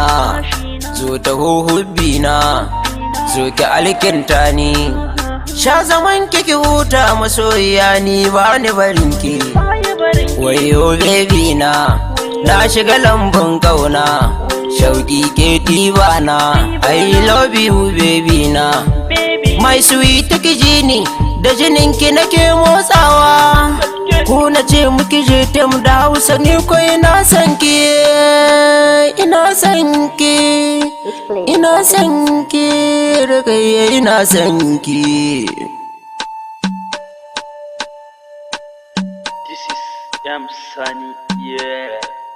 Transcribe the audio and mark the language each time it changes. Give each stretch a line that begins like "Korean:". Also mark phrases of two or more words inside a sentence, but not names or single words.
Hausa: Zo ta hubbi na, zo ki alkinta ni. Sha zaman ki huta masoyiya ni ba ni barin ki. Wayo baby na shiga lambun kauna. Shauki ke ɗiba na,
English: I love you baby
Hausa: na.
English: My sweet
Hausa: ki ji ni da jinin ki nake motsawa. Ko na ce muki je tem da Hausa ni ko ina san ki. Ina san ki, ina san ki, rukayya ina san ki.
English: This is M Sani, yeah.